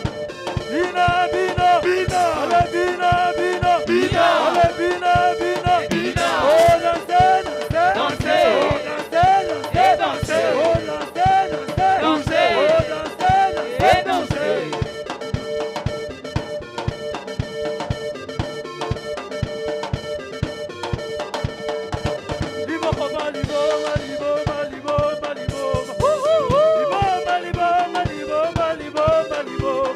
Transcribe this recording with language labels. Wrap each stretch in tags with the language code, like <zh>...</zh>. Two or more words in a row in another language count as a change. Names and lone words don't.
<ln>Bina, bina. Bina. Ale bina, bina. Bina. Ale bina, bina. Bina.</ln> <fr>Oh, dansez, dansez. Dansez. Oh, dansez, dansez. Dansez. Oh, dansez, dansez. Dansez. Oh, dansez, dansez. Dansez.</fr> <ln>Liboma, liboma, liboma, liboma, liboma. Liboma, liboma, liboma, liboma, liboma.</ln>